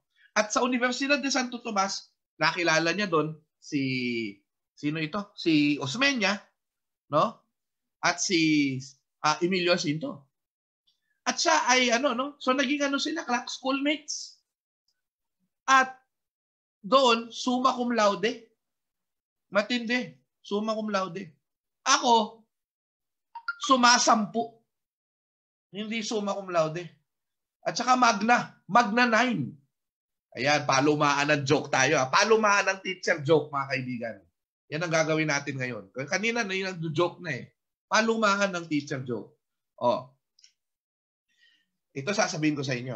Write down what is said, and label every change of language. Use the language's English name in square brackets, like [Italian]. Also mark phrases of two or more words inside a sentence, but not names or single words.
[Filipino] At sa Universidad de Santo Tomas, nakilala niya doon sino ito? Si Osmeña, no? At si Emilio Jacinto. At siya ay so naging sila, schoolmates. At doon, [Latin] summa cum laude. [Filipino] Matindi, [Latin] summa cum laude. [Filipino] Ako, sumasampu. Hindi [Latin] summa cum laude. [Filipino] At saka magna 9. Ayan, palumaan ng joke tayo. Palumaan ng [English] teacher joke, [Filipino] mga kaibigan. Yan ang gagawin natin ngayon. Kanina na yung joke na eh. Palumaan ng [English] teacher joke. Oh. [Filipino] Ito sasabihin ko sa inyo.